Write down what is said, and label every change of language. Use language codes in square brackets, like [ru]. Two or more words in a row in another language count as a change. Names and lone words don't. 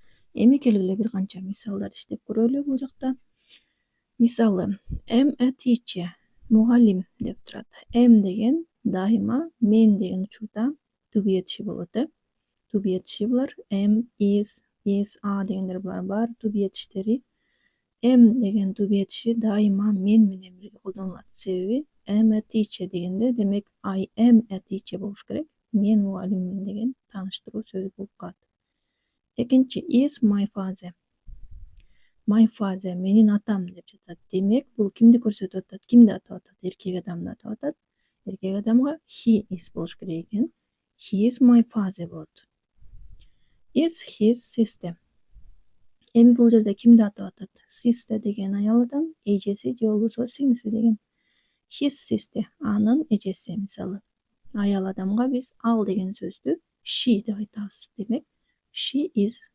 [ky] Эми келгиле бир канча мисалдар иштеп көрөлү бул жакта. Мисалы, [en] am a teacher, [ky] мугалим деп турат. Am деген дайыма мен деген учурда [en] to be [ky] этиши болот. [en] To be [ky] этиши булар [en] am, is, are [ky] дегендер булар баары [en] to be [ky] этиштери. Am деген [en] to be [ky] этиши дайыма мен менен бирге колдонулат. Себеби [en] am a teacher [ky] дегенде демек [en] I am a teacher [ky] болуш керек. Мен мугалиммин деген тааныштыруу сөзү болуп калат. Экинчи [en] is my father. My father [ky] менин атам деп жатат. Демек бул кимди көрсөтүп атат? Кимди атап атат? Эркек адамды атап атат. Эркек адамга [en] he is [ky] болуш керек экен. [en] He is my father болот. Is his sister. [ky] Эми бул жерде кимди атап атат? Sister деген аял адам, эжеси же болбосо сиңдиси деген. [en] His sister [ky] анын эжеси мисалы. Аял адамга биз ал деген сөздү she деп айтабыз. [en] Демек she is